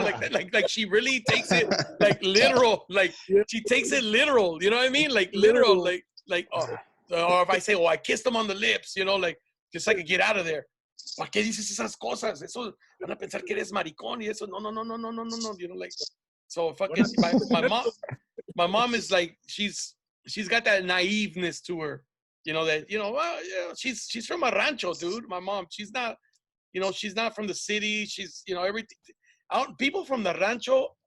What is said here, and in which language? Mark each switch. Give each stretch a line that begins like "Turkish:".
English: Like she really takes it like literal. Like she takes it literal. You know what I mean? Like literal. Like or if I say, I kissed him on the lips, like just so I could get out of there.
Spanish: ¿Para qué dices esas cosas? Eso van a pensar que eres maricón y eso. No.
English: Like so fucking my mom is like she's got that naiveness to her. Well, she's from a rancho, dude. My mom, she's not, she's not from the city. She's, everything. People from the rancho